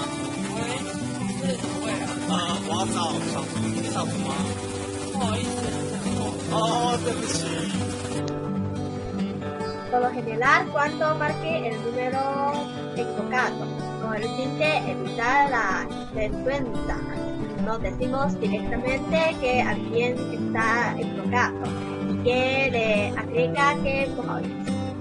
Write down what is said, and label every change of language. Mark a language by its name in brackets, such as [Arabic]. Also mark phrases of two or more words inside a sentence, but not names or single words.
[Chinese] 喂，是哪位啊？我要找小猪，是小猪吗？不好意思，哦，对不起。 [Spanish] Por lo general, cuando marque el número equivocado, con el fin de evitar la vergüenza, nos decimos directamente que alguien está equivocado y que le agrega que [Chinese] 不好意思。